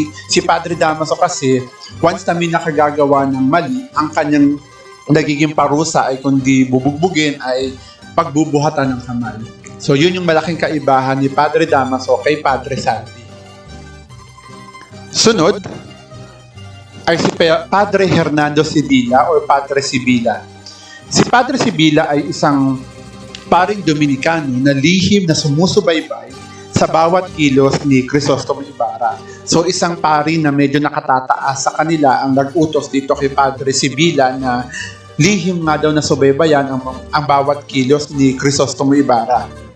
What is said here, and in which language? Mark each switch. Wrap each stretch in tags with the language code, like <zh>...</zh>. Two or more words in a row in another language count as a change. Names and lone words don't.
<tl>Si Padre Damaso kasi, once na may nakagagawa ng mali, ang kanyang nagiging parusa ay kundi bubugbugin ay pagbubuhatan ng kamay. So yun yung malaking kaibahan ni Padre Damaso kay Padre Salvi. Sunod ay si Padre Hernando Sibila o Padre Sibila. Si Padre Sibila ay isang paring Dominikano na lihim na sumusubaybay sa bawat kilos ni Crisostomo Ibarra. So isang pari na medyo nakatataas sa kanila ang nag-utos dito kay Padre Sibila na lihim nga daw na subaybayan ang bawat kilos ni Crisostomo Ibarra.</tl>